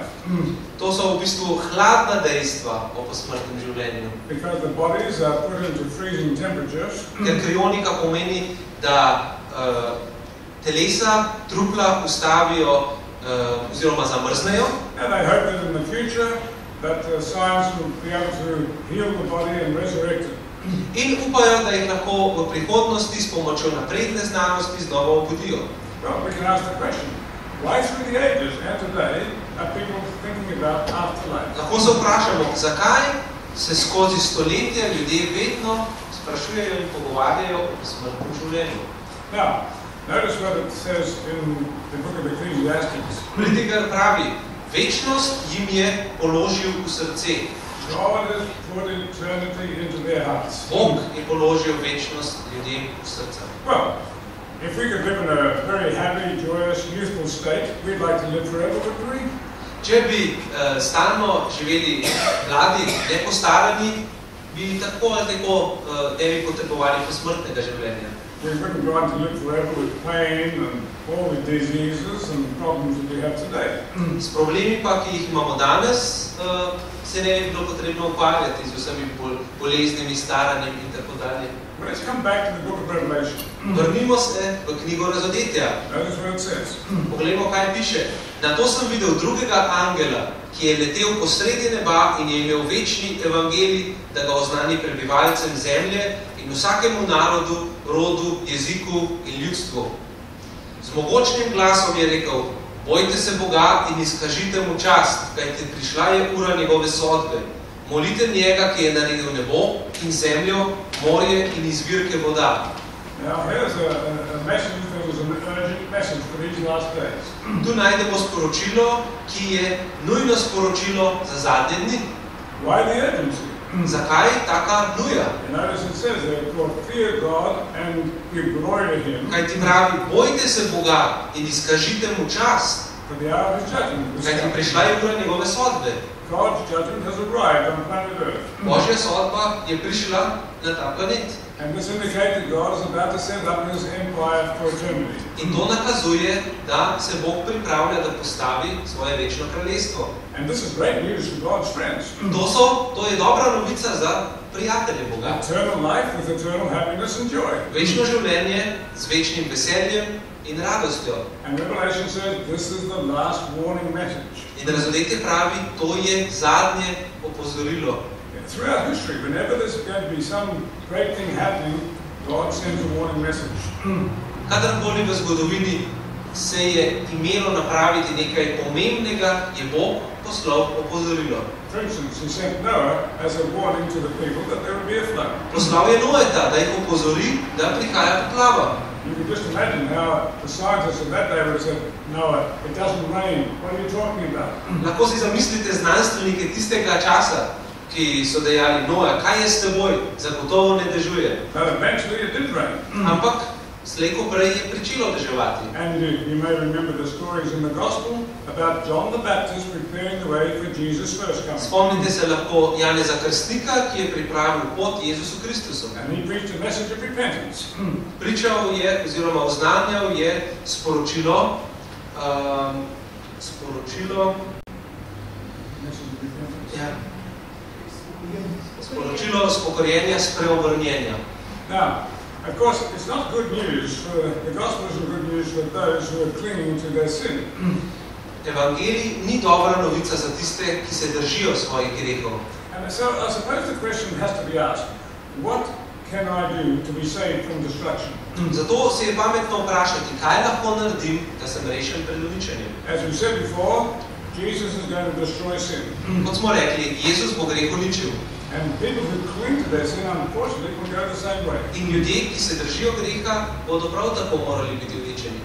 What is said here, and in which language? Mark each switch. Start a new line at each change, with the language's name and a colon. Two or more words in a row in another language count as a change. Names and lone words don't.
Slovenian: To so v bistvu hladna dejstva o posmrtnem življenju.
English: Because the bodies are put into freezing temperatures.
Slovenian: Ker krionika pomeni, da telesa, trupla ustavijo oziroma zamrznejo.
English: And I hope that in the future that science will be able to heal the body and resurrect it.
Slovenian: In upajo, da jih lahko v prihodnosti s pomočjo napredne znanosti znova obudijo.
English: Well, we can ask the question, why through the ages and today are people thinking about afterlife?
Slovenian: Lahko se vprašamo, zakaj se skozi stoletja ljudje vedno sprašujejo in pogovarjajo o smrtnem življenju.
English: Now, notice what it says in the book of Ecclesiastes.
Slovenian: Vidite, kar pravi, večnost jim je položil v srce.
English: God has put eternity into their hearts.
Slovenian: Bog je položil večnost ljudem v srca.
English: Well, if we could live in a very happy, joyous, youthful state, we'd like to live forever, wouldn't we?
Slovenian: Če bi stalno živeli mladi, nepostarani, bi tako ali tako ne bi potrebovali posmrtnega življenja.
English: We wouldn't want to live forever with pain and all the diseases and problems that we have today.
Slovenian: S problemi pa, ki jih imamo danes, se ne bi bilo potrebno ukvarjati z vsemi boleznimi, staranjem in tako dalje.
English: Let's come back to the book of Revelation.
Slovenian: Vrnimo se v knjigo Razodetja.
English: Notice what it says.
Slovenian: Poglejmo, kaj piše. Nato sem videl drugega angela, ki je letel posredi neba in je imel večni evangelij, da ga oznani prebivalcem zemlje in vsakemu narodu, rodu, jeziku in ljudstvu. Z mogočnim glasom je rekel, bojte se Boga in izkažite mu čast, kajte prišla je ura njegove sodbe. Molite njega, ki je naredil nebo in zemljo, morje in izvirke voda.
English: Now here's a message that was an urgent message for these last days.
Slovenian: Tu najdemo sporočilo, ki je nujno sporočilo za zadnje dni.
English: Why the urgency?
Slovenian: Zakaj taka nuja?
English: And notice it says there, for fear God and give glory to Him.
Slovenian: Kaj ti pravi, bojte se Boga in izkažite mu čast.
English: For the hour of His judgment was
Slovenian: Kaj ti
English: come.
Slovenian: prišla je ura njegove sodbe.
English: God's judgment has arrived on planet Earth.
Slovenian: Božja sodba je prišla na ta planet.
English: And this indicates that God is about to set up his empire for eternity.
Slovenian: In to nakazuje, da se Bog pripravlja, da postavi svoje večno kraljestvo.
English: And this is great news for God's friends.
Slovenian: To je dobra novica za prijatelje Boga.
English: Eternal life with eternal happiness and joy.
Slovenian: Večno življenje z večnim veseljem in radostjo.
English: And Revelation says this is the last warning message.
Slovenian: In Razodetje pravi, to je zadnje opozorilo.
English: Throughout history, whenever there's going to be some great thing happening, God sends a warning message.
Slovenian: Kadarkoli v zgodovini se je imelo napraviti nekaj pomembnega, je Bog poslal opozorilo.
English: For instance, he sent Noah as a warning to the people that there would be a flood.
Slovenian: Poslal je Noeta, da jih opozori, da prihaja poplava.
English: You can just imagine how the scientists of that day would have said, Noah, it doesn't rain. What are you talking about?
Slovenian: Lahko si zamislite znanstvenike tistega časa, ki so dejali, Noa, kaj je s teboj? Zagotovo ne dežuje.
English: But eventually it did rain.
Slovenian: Ampak slejko prej je pričelo deževati.
English: And you may remember the stories in the Gospel about John the Baptist preparing the way for Jesus' first coming.
Slovenian: Spomnite se lahko Janeza Krstnika, ki je pripravil pot Jezusu Kristusu.
English: And he preached a message of repentance.
Slovenian: Pričal je, oziroma oznanjal je sporočilo spokorjenja, spreobrnjenja.
English: Now, of course, it's not good news for the gospel isn't good news for those who are clinging to their sin.
Slovenian: Evangelij ni dobra novica za tiste, ki se držijo svojih grehov.
English: And so I suppose the question has to be asked, what can I do to be saved from destruction?
Slovenian: Zato se je pametno vprašati, kaj lahko naredim, da sem rešen pred uničenjem.
English: As we said before, Jesus is going to destroy sin.
Slovenian: Kot smo rekli, Jezus bo greh uničil.
English: And people who cling to their sin, unfortunately, will go the same way.
Slovenian: In ljudje, ki se držijo greha, bodo prav tako morali biti uničeni.